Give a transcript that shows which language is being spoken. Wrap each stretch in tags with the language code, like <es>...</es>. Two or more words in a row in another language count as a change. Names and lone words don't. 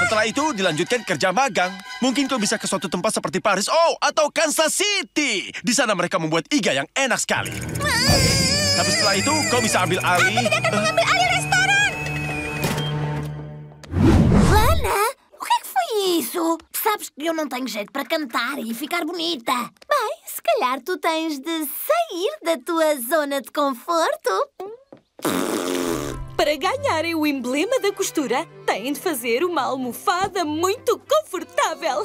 <id>Setelah itu, dilanjutkan kerja magang. Mungkin kau bisa ke suatu tempat seperti Paris, atau Kansas City. Di sana mereka membuat iga yang enak sekali. Tapi setelah itu, kau bisa ambil alih... Aku tidak akan mengambil alih restoran.</id> <pt>Lana, o que é que foi isso? Sabes que eu não tenho jeito para cantar e ficar bonita. Bem, se calhar tu tens de sair da tua zona de conforto. Para ganharem o emblema da costura, têm de fazer uma almofada muito confortável.</pt>